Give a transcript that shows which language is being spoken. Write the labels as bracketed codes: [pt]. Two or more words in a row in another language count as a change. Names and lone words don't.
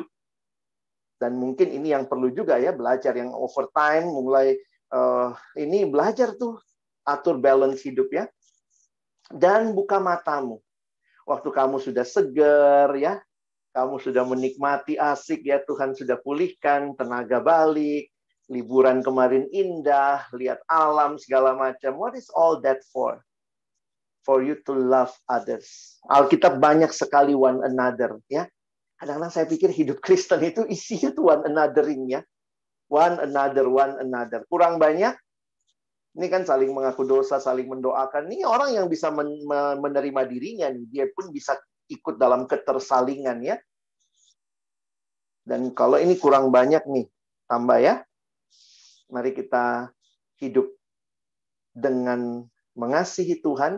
[id] Dan mungkin ini yang perlu juga ya, belajar yang overtime, mulai ini belajar tuh, atur balance hidup ya. Dan buka matamu. Waktu kamu sudah segar ya, kamu sudah menikmati asik ya, Tuhan sudah pulihkan, tenaga balik, liburan kemarin indah, lihat alam segala macam. [en] What is all that for? For you to love others. [id] Alkitab banyak sekali [en] one another [id] ya. Kadang-kadang saya pikir hidup Kristen itu isinya tuh [en] one anothering [id] ya. [en] One another, one another. [id] Kurang banyak. Ini kan saling mengaku dosa, saling mendoakan. Ini orang yang bisa menerima dirinya, nih. Dia pun bisa ikut dalam ketersalingan ya. Dan kalau ini kurang banyak nih, tambah ya. Mari kita hidup dengan mengasihi Tuhan.